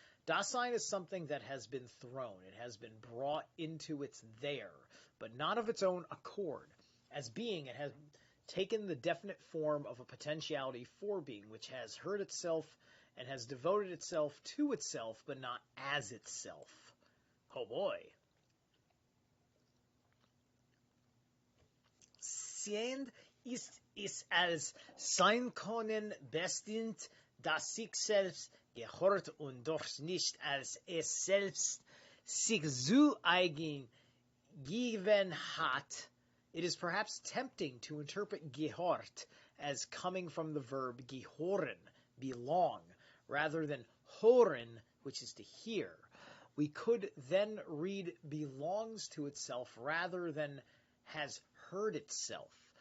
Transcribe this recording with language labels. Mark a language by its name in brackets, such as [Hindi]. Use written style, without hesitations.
[English] Dasein is something that has been thrown. It has been brought into its there, but not of its own accord. As being, it has taken the definite form of a potentiality for being, which has heard itself and has devoted itself to itself, but not as itself. Oh boy. [German] Sein ist als sein können bestimmt, das sich selbst gehört und doch nicht als es selbst sich zu eigen gegeben hat. [English] It is perhaps tempting to interpret gehört as coming from the verb gehören, belong, rather than hören, which is to hear. We could then read belongs to itself rather than has heard itself.